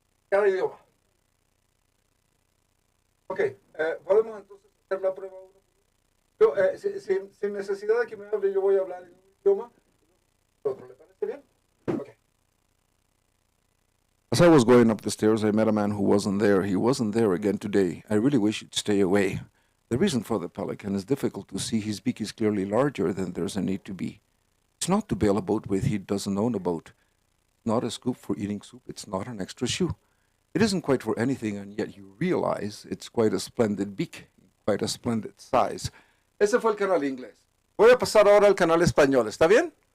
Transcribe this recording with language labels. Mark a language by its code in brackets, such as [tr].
[es] Cada idioma. Ok, podemos entonces hacer la prueba uno. Yo, sin necesidad de que me hable, yo voy a hablar en un idioma. ¿Otro le parece bien? Okay. [en] As I was going up the stairs, I met a man who wasn't there. He wasn't there again today. I really wish he'd stay away. The reason for the pelican is difficult to see. His beak is clearly larger than there's a need to be. It's not to bail a boat with he doesn't own a boat. Not a scoop for eating soup. It's not an extra shoe. It isn't quite for anything, and yet you realize it's quite a splendid beak, quite a splendid size. [es] Ese fue el canal inglés. Voy a pasar ahora al canal español. ¿Está bien?